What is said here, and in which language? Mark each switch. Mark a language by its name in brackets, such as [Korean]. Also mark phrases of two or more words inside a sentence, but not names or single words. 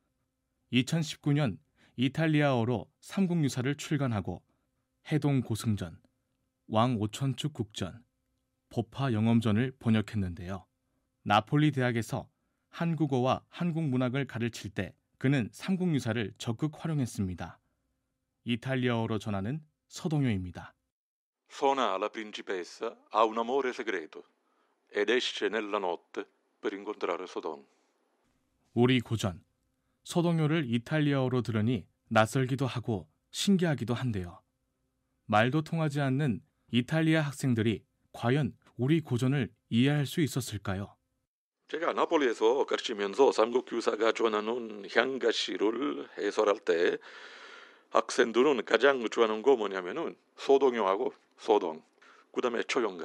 [Korean] 2019년 이탈리아어로 삼국유사를 출간하고 해동 고승전, 왕 오천축 국전, 법화 영엄전을 번역했는데요. 나폴리 대학에서 한국어와 한국 문학을 가르칠 때 그는 삼국유사를 적극 활용했습니다. 이탈리아어로 전하는 서동요입니다. [Italian] Sona la principessa ha un amore segreto ed esce nella notte per incontrare Sodom. [Korean] 우리 고전, 서동요를 이탈리아어로 들으니 낯설기도 하고 신기하기도 한데요. 말도 통하지 않는 이탈리아 학생들이 과연 우리 고전을 이해할 수 있었을까요? 제가 나폴리에서 가르치면서 삼국유사가 전하는 향가시를 해설할 때 학생들은 가장 좋아하는 거 뭐냐면은 소동요하고 소동, 그 다음에 초연가.